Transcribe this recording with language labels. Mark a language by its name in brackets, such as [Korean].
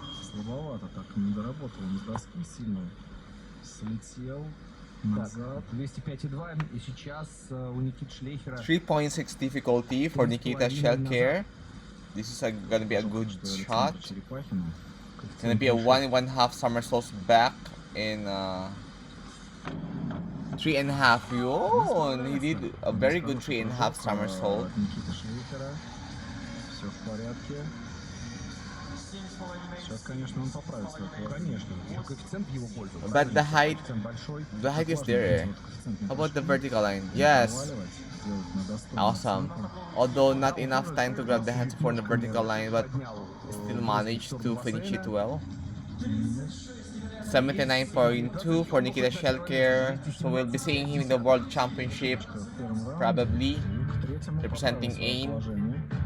[Russian] Слабовато так, не доработал он с доски сильно. Слетел назад. 205,2 и сейчас у Никиты Шлейхера [English] 3.6 difficulty for Nikita Shelker. This is gonna be a good shot. It's gonna be a 1.5 somersaults back in 3.5. Yun, he did a very good 3.5 somersault. [Russian] Никита Шлейхера. Все в порядке. Сейчас, конечно, он поправится. Конечно. Коэффициент в его пользу. [English] But the height is there. How about the vertical line? Yes. Awesome. Although not enough time to grab the hands for the vertical line, but still managed to finish it well. 79.2 for Nikita Shelker. So we'll be seeing him in the World Championship, probably representing AIM.